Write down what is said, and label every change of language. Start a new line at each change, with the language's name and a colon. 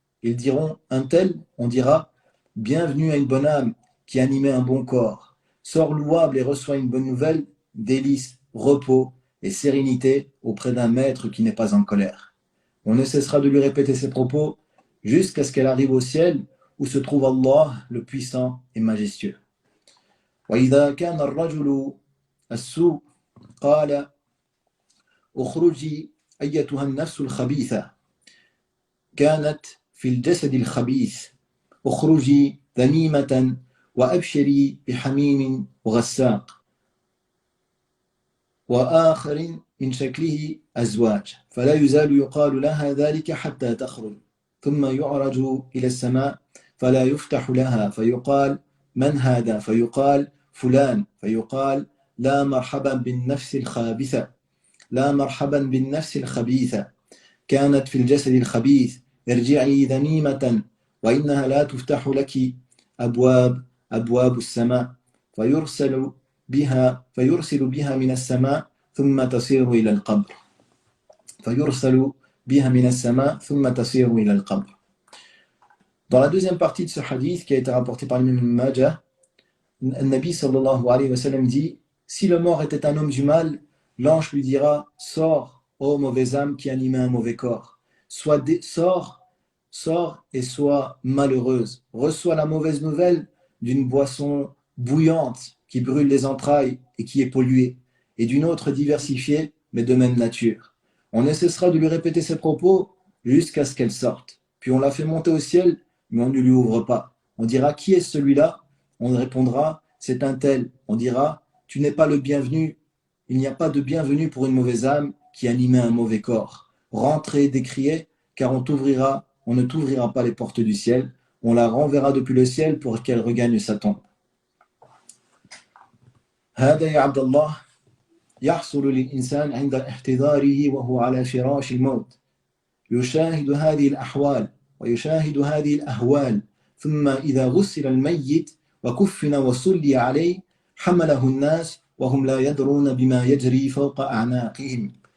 French: Ils diront: un tel? On dira: bienvenue à une bonne âme qui animait un bon corps. Sors louable et reçois une bonne nouvelle, délices, repos et sérénité auprès d'un maître qui n'est pas en colère. On ne cessera de lui répéter ses propos jusqu'à ce qu'elle arrive au ciel où se trouve Allah, le puissant et majestueux.
Arabic: وإذا كان الرجل السوء قال: اخرجي أيتها النفس الخبيثة كانت في الجسد الخبيث اخرجي ذميمة وأبشري بحميم وغساق وآخر من شكله أزواج فلا يزال يقال لها ذلك حتى تخرج ثم يعرج إلى السماء فلا يفتح لها فيقال من هذا فيقال فلان فيقال لا مرحبا بالنفس الخبيثة كانت في الجسد الخبيث ارجعي ذميمة وإنها لا تفتح لك أبواب السماء فيرسل بها من السماء ثم تصير إلى القبر.
French: Dans la deuxième partie de ce hadith qui a été rapporté par l'imam Ibn Majah, Nabi sallallahu alayhi wa sallam dit: si le mort était un homme du mal, l'ange lui dira: sors, ô mauvaise âme qui animait un mauvais corps. Sors et sois malheureuse. Reçois la mauvaise nouvelle d'une boisson bouillante qui brûle les entrailles et qui est polluée, et d'une autre diversifiée mais de même nature. On ne cessera de lui répéter ses propos jusqu'à ce qu'elle sorte. Puis on la fait monter au ciel, mais on ne lui ouvre pas. On dira: qui est celui-là? On répondra: c'est un tel. On dira: tu n'es pas le bienvenu. Il n'y a pas de bienvenu pour une mauvaise âme qui animait un mauvais corps. Rentre et décriez, car on ne t'ouvrira pas les portes du ciel. On la renverra depuis le ciel pour qu'elle regagne sa tombe.
Arabic: هذا يا عبد الله يحصل للإنسان عند احتضاره وهو على فراش الموت يشاهد هذه الأحوال ويشاهد هذه الأهوال ثم إذا غسل الميت وكفن وصلي عليه حمله الناس وهم لا يدرون بما يجري فوق أعناقهم